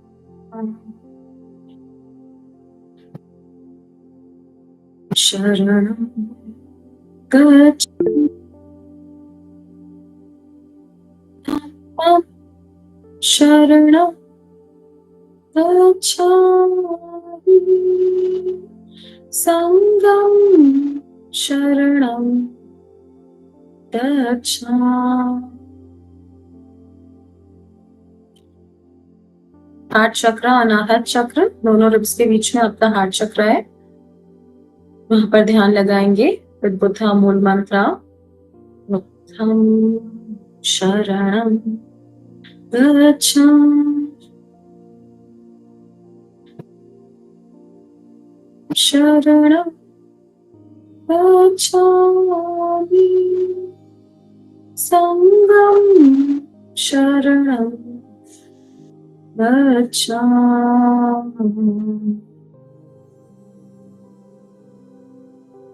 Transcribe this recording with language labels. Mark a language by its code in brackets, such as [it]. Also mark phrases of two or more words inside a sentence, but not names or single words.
[pi] शरणं गच्छामि, धम्मं शरणं गच्छामि, संघं शरणं गच्छामि। [hi] हार्ट चक्र, अनाहत चक्र, दोनों रिब्स के बीच में आपका हार्ट चक्र है, वहां पर ध्यान लगाएंगे विद बुद्धा मूल मंत्र। [pi] बुद्धं शरणं गच्छामि, शरणं गच्छामि, संघं शरणं गच्छामि।